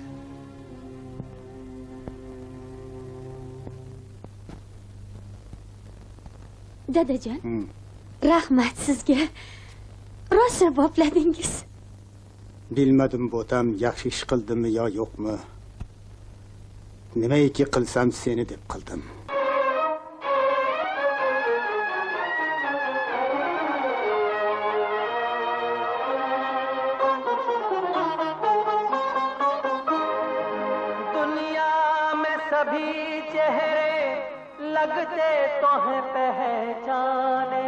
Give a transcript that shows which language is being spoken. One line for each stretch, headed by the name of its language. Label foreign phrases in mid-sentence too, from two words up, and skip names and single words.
Uzbek: Dadajon, rahmat sizga. Rosa bopladingiz. Bilmadim bo'tam, yaxshi ish qildimmi yo yo'qmi. Nimaiki qilsam seni deb qildim.
Hindi: दुनिया में सभी चेहरे लगते तो हैं पहचाने,